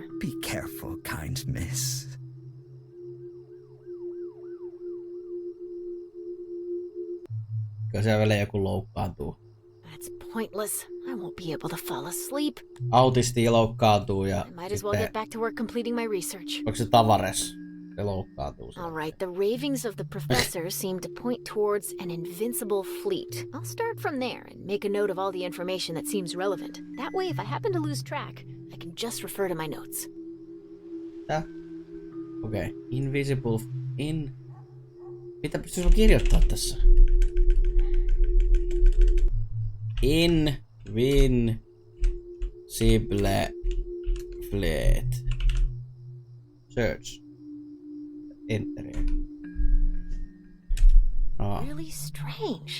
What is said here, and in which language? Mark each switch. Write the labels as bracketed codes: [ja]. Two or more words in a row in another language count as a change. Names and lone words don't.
[en] Be careful, kind miss. [fi] Kävelee joku loukkaantuu. [en] That's pointless. I won't be able to fall asleep. [fi] Autisti loukkaantuu ja [en] I might as well get back to work completing my research. [fi] Onko se Tavares? Se loukkaantuu. [en] All right, the ravings of the professor seem to point towards an invincible fleet. I'll start from there and make a note of all the information that seems relevant. That way, if I happen to lose track, I can just refer to my notes. [fi] Okei. Invisible... Mitä pystyy kirjoittaa tässä? [en] Invincible fleet. Search. Enter. Oh. Really strange.